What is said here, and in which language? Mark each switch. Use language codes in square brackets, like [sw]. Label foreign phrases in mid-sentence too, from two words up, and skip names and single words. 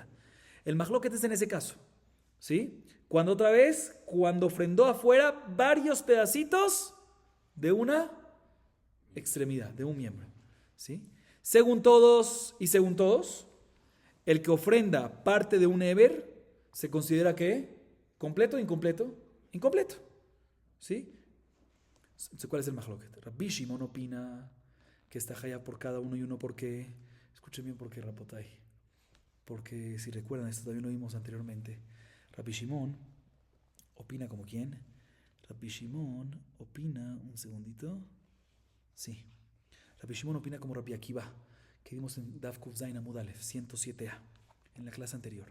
[es] El mahloket es en ese caso, ¿sí? Cuando ofrendó afuera varios pedacitos de una extremidad, de un miembro, ¿sí? Según todos, el que ofrenda parte de un eber se considera ¿qué? ¿Completo o incompleto? Incompleto, ¿sí? ¿Cuál es el mahloket? Rabbi Shimon opina que está hayab por cada uno y uno porque, escuchen bien por qué, Rabotai, porque si recuerdan, esto también lo vimos anteriormente. Rabbi Shimon opina como quién. Rabbi Shimon opina, un segundito. Sí. Rabbi Shimon opina como Rabbi Akiva, que vimos en [he] דף קוף זין עמוד אלף, [es] 107a, en la clase anterior.